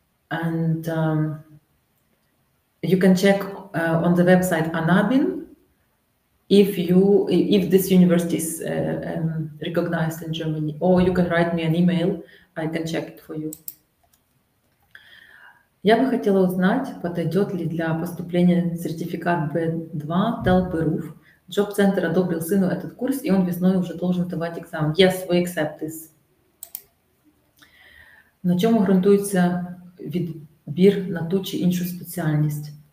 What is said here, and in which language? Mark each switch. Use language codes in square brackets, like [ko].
[en] And you can check on the website Anabin if this university is recognized in Germany, or you can write me an email, I can check it for you. [ru] Я бы хотела узнать, подойдет ли для поступления сертификат B2 ТЭЛ-ПРУФ. Джоб-центр одобрил сыну этот курс, и он весной уже должен сдавать экзамен. [en] Yes, we accept this. [uk] На чому ґрунтується відбір на ту чи іншу спеціальність?